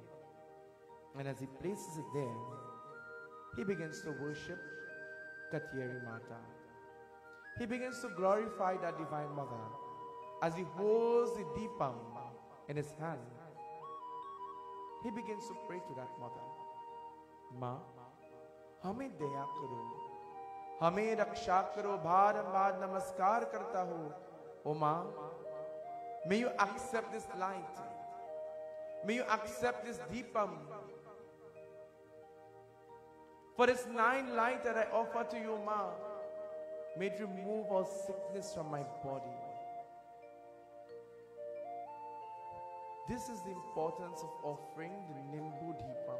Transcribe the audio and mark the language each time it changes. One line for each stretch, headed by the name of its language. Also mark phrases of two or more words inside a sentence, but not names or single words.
English: And as he places it there, he begins to worship Cacandee Mata. He begins to glorify that Divine Mother as he holds the Deepam in his hand. He begins to pray to that mother.
Hindi: मा, हमे दया करो, हमे रक्षा करो, बारम्बार नमस्कार करता हूँ.
English: O Ma, may you accept this light. May you accept this Deepam. For this 9 light that I offer to you, Ma, may it remove all sickness from my body. This is the importance of offering the Nimbu Deepam.